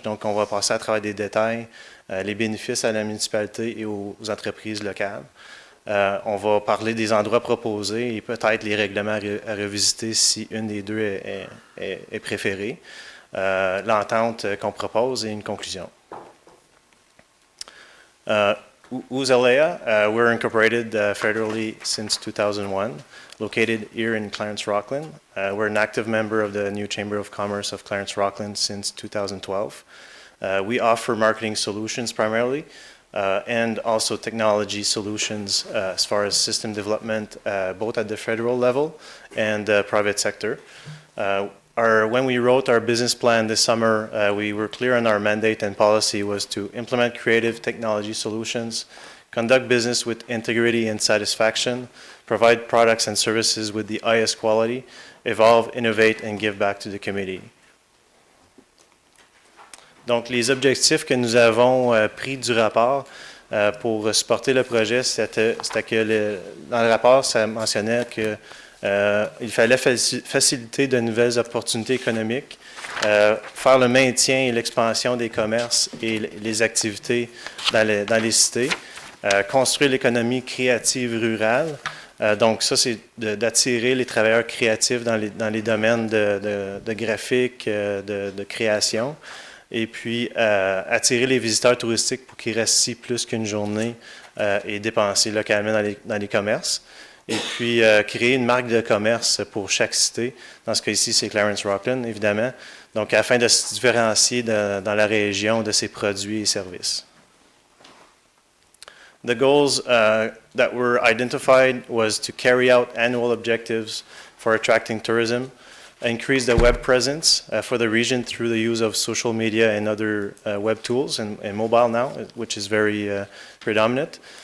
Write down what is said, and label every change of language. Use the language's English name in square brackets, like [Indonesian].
[French] Donc, on va passer à travers des détails, les bénéfices à la municipalité et aux entreprises locales. On va parler des endroits proposés et peut-être les règlements à revisiter si une des deux est préférée. L'entente qu'on propose et une conclusion. [English] Who's ALEA? We're incorporated federally since 2001, located here in Clarence-Rockland. We're an active member of the new Chamber of Commerce of Clarence-Rockland since 2012. We offer marketing solutions primarily, and also technology solutions as far as system development, both at the federal level and private sector. When we wrote our business plan this summer, we were clear on our mandate and policy was to implement creative technology solutions, conduct business with integrity and satisfaction, provide products and services with the highest quality, evolve, innovate, and give back to the community. [French] Donc, les objectifs que nous avons pris du rapport pour supporter le projet, c'était que dans le rapport, ça mentionnait que il fallait faciliter de nouvelles opportunités économiques, faire le maintien et l'expansion des commerces et les activités dans les cités, construire l'économie créative rurale. Donc ça, c'est d'attirer les travailleurs créatifs dans les domaines de graphique, de création, et puis attirer les visiteurs touristiques pour qu'ils restent ici plus qu'une journée et dépenser localement dans les commerces. Et puis créer une marque de commerce pour chaque cité. Dans ce cas-ci, c'est Clarence-Rockland, évidemment. Donc, afin de se différencier dans la région de ses produits et services. [English] The goals that were identified was to carry out annual objectives for attracting tourism, increase the web presence for the region through the use of social media and other web tools, and mobile now, which is very predominant.